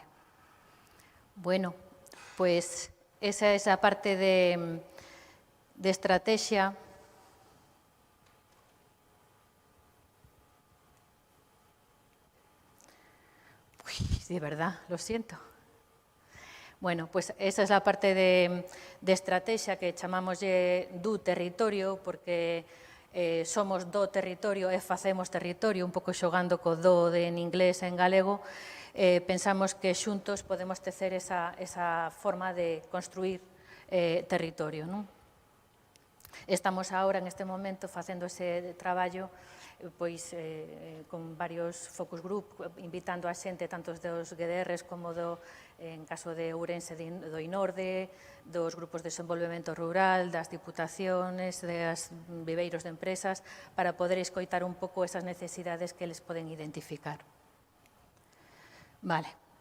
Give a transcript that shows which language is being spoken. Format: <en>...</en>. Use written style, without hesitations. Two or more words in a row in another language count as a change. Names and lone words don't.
<es>Bueno, pues esa es a parte de estrategia. Uy, de verdad, lo siento. Bueno, pues esa es la parte de estrategia</es> <gl>que chamamos do territorio, porque somos do territorio e facemos territorio, un pouco xogando co do en inglés e en galego. Pensamos que xuntos podemos tecer esa forma de construir territorio. Estamos agora, en este momento, facendo ese traballo pois, con varios</gl> <en>focus group,</en> <gl>invitando a xente tanto dos GDRs como en caso de Ourense do INORDE, dos grupos de desenvolvemento rural, das diputaciones, dos viveiros de empresas, para poder escoitar un pouco esas necesidades que eles poden identificar. Vale.</gl>